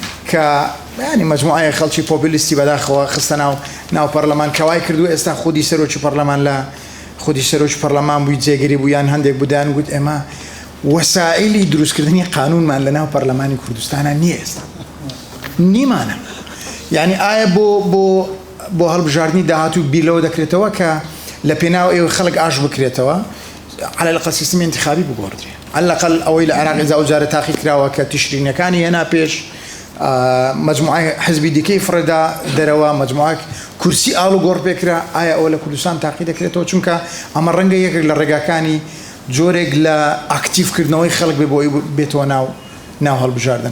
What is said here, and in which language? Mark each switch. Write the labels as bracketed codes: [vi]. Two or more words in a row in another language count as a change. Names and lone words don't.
[ckb] کە ینی مجموعە خەڵکی پۆپولیستی بەداخەوە خستە ناو پەرلەمان کەوای کردو ئێستا خودی سەرۆکی پەرلەمان لە خودی سەرۆکی پەرلەمان بووی جێگیری بوویان هەندێک بودان گوت ئێمە وەسائلی دروستکردنی قانونمان لە ناو پەرلەمانی کوردستانە نییە ئێستا نیمانە یعنی ئایا بۆ هەڵبژاردننی داهاتوو بیرلەوە دەکرێتەوە کە لە پێناو ئێوە خەڵک ئاش بکرێتەوە [ar] على الأقل [ckb] سیستمی انتخابی بگۆڕدرێ [ar] على الأقل [ckb] ئەوەی لە عێراق جارە تاقی کراوە کە تشرینەکانی هێنا پێش مجموعە حزبی دیکەی فرەدا دەرەوە مجموعە کورسی ئاڵ و گۆڕ پێکرا ئایا ئەوە لە کوردستان تاقی دەکرێتەوە چونکە ئەمە ڕەنگە یەکێک لە ڕێگاکانی جۆرێک لە ئاکتیڤکردنەوەی خەڵک بێ بۆی بێتەوە ناو هەڵبژاردن